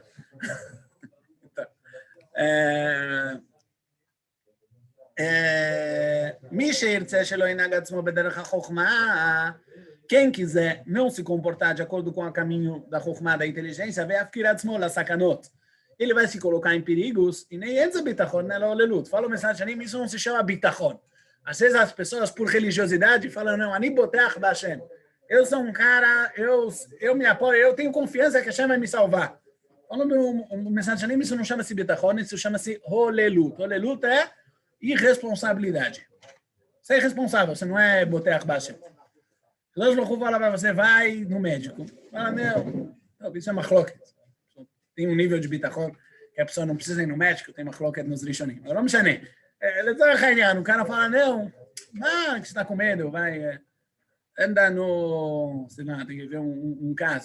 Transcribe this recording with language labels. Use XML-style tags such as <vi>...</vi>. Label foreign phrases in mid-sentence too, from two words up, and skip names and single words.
<pt>Então, quem quiser não se comportar de acordo com o caminho da Chokhmah, da inteligência, ele vai se colocar em perigos e nem entra bitachon, né? Fala o Messad Shalim, isso não se chama bitachon. Às vezes as pessoas, por religiosidade, falam, não,</pt> <he>אני בוטח בה.</he> <pt>Eu sou um cara, eu me apoio, eu tenho confiança que Hashem vai me salvar. Falando no Messad Shalim, isso não chama-se bitachon, isso chama-se holelut. Holelut é irresponsabilidade. Você é irresponsável, você não é</pt> <he>בוטח בה.</he> <pt>Deus não fala para você, vai no médico. Fala, não, isso é machloket. Tem um nível de bitachon que a pessoa não precisa ir no médico, tem machloket nos rishonim. Agora, não sei. O cara fala, não, que você está com medo, vai, anda no, sei lá, tem que ver um caso.</pt>